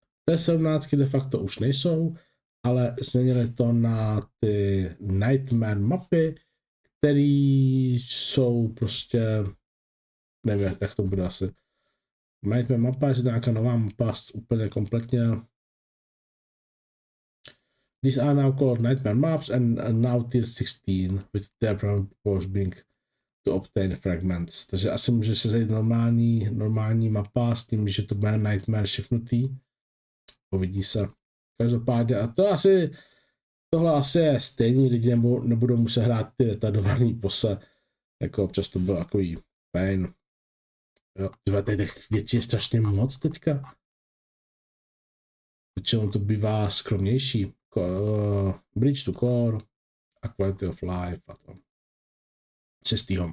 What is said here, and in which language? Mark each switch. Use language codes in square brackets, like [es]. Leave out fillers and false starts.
[cs] T17 de facto už nejsou, ale změnili to na ty Nightmare mapy, které jsou prostě, nevím, jak to bude asi. Nightmare mapa, je nějaká nová mapa úplně kompletně. [en] These are now called Nightmare maps and now tier 16 with their purpose being to obtain fragments. [cs] Takže asi může se zajít normální mapa s tím, že to bude Nightmare šifnutý. Uvidí se. Každopádně, a tohle asi je stejný, lidi nebudou muset hrát ty retardovaný pose, jako občas to bylo takový pain. Jo, tady těch věcí je strašně moc teďka. Většinou to bývá skromnější. Bridge to Core a Quality of Life a to 6.